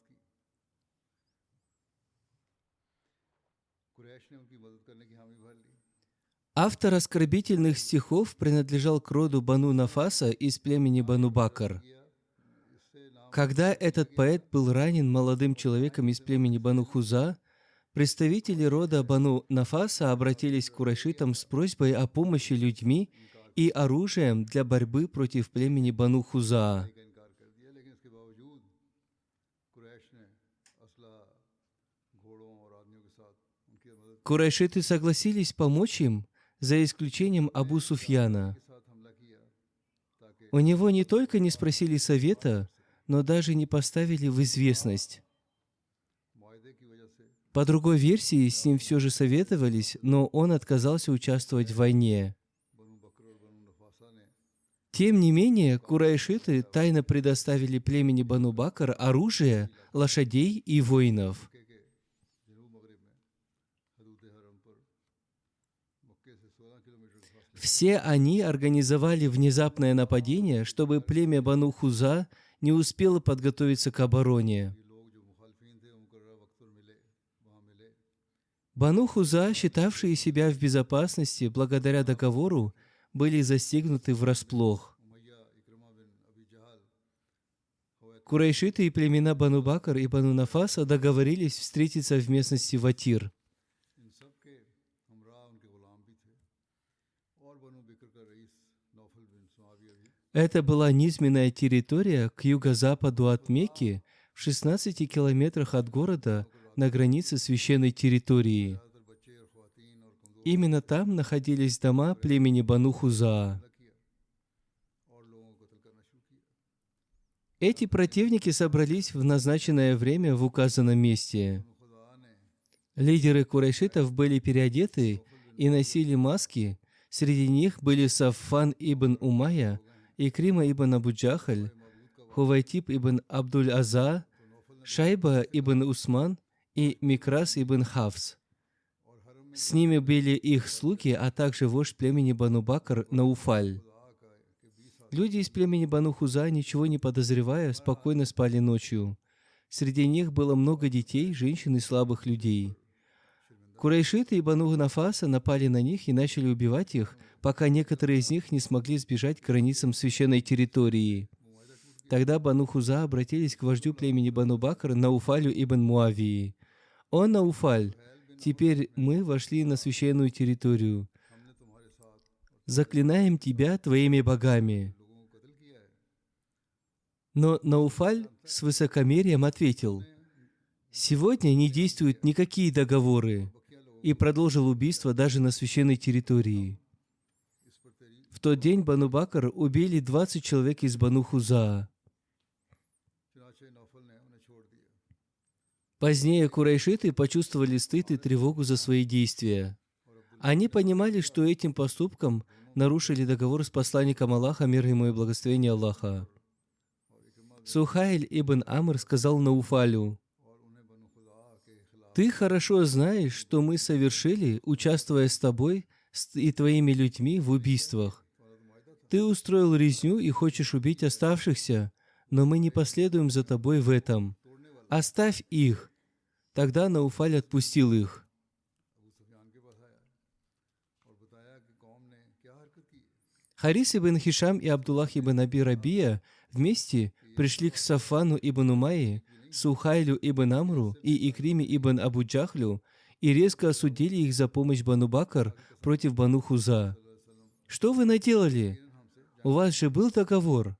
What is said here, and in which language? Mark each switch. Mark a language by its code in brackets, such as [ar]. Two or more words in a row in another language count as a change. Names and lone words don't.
[ru] Автор оскорбительных стихов принадлежал к роду Бану Нафаса из племени Бану Бакр. Когда этот поэт был ранен молодым человеком из племени Бану Хуза, представители рода Бану Нафаса обратились к курайшитам с просьбой о помощи людьми, и оружием для борьбы против племени Бану Хуза. [ur] کا انکار کر دیا، لیکن اس کے باوجود قریش نے اسلحہ گھوڑوں اور آدمیوں کے ساتھ ان کی مدد [ru] Курайшиты согласились помочь им, за исключением Абу Суфьяна. [ur] کے ساتھ حملہ کیا تاکہ [ru] У него не только не спросили совета, но даже не поставили в известность. [ur] معاہدے کی وجہ سے [ru] По другой версии, с ним все же советовались, но он отказался участвовать в войне. [ur] بنو بکر اور بنو نفاسہ نے [ru] Тем не менее, курайшиты тайно предоставили племени Бану Бакр оружие, лошадей и воинов. [ur] کے جنوب مغرب میں حدود حرم پر مکے سے 16 کلومیٹر کے فاصلے [ru] Все они организовали внезапное нападение, чтобы племя Бану Хуза не успело подготовиться к обороне. [ur] یہ لوگ جو مخالفین تھے مقرر وقت پر ملے وہاں ملے [ru] Бану Хуза, считавшие себя в безопасности благодаря договору, были застигнуты врасплох. [ur] امیہ عکرمہ بن ابی جہل [ru] Курайшиты и племена Бану Бакр и Бану Нафаса договорились встретиться в местности Ватир. [ur] ان سب کے ہمراہ ان کے غلام بھی تھے اور بنو بکر کا رئیس نوفل بن سعاویہ بھی [ru] Это была низменная территория к юго-западу от Мекки, в 16 километрах от города, на границе священной территории. [ur] زیادہ تر بچے اور خواتین اور کمزور [ru] Именно там находились дома племени Бану Хуза. [ur] حملہ کیا اور لوگوں کو قتل کرنا شروع کیا [ru] Эти противники собрались в назначенное время в указанном месте. [ur] خدا نے [ru] Лидеры курайшитов были переодеты и носили маски. Среди них были Саффан ибн Умайя, Икрима ибн Абу Джахаль, Хувайтиб ибн Абдуль-Аза, Шайба ибн Усман и Микрас ибн Хафс. С ними были их слуги, а также вождь племени Бану Бакр Науфаль. Люди из племени Бану Хуза, ничего не подозревая, спокойно спали ночью. Среди них было много детей, женщин и слабых людей. Курайшиты и Бану Нафаса напали на них и начали убивать их, пока некоторые из них не смогли сбежать к границам священной территории. Тогда Бану Хуза обратились к вождю племени Бану Бакр Науфалю ибн Муавии. «О, Науфаль, теперь мы вошли на священную территорию. [ur] ہم نے تمہارے ساتھ [ru] Заклинаем тебя твоими богами». [ur] لوگوں کو قتل کیا ہے [ru] Но Науфаль с высокомерием ответил: «Сегодня не действуют никакие договоры», и продолжил убийство даже на священной территории. [ur] اس پر تیری [ru] В тот день Бану Бакр убили 20 человек из Бану Хуза. [ur] چنانچہ نوفل نے انہیں چھوڑ دیا [ru] Позднее курайшиты почувствовали стыд и тревогу за свои действия. Они понимали, что этим поступком нарушили договор с посланником Аллаха, мир ему и благословение Аллаха. Сухайль ибн Амр сказал Науфалю: [ur] اور انہیں بنو خدا کے خلاف [ru] «Ты хорошо знаешь, что мы совершили, участвуя с тобой и твоими людьми в убийствах. Ты устроил резню и хочешь убить оставшихся, но мы не последуем за тобой в этом. Оставь их». Тогда Науфаль отпустил их. [ur] ابو سفیان کے پاس آیا اور بتایا کہ قوم نے کیا حرکت کی [ru] Харис ибн Хишам и Абдуллах ибн Аби Рабия вместе пришли к Сафану ибн Умайи, Сухайлю ибн Амру и Икриме ибн Абу Джахлю и резко осудили их за помощь Бану Бакр против Бану Хуза. «Что вы наделали? У вас же был договор».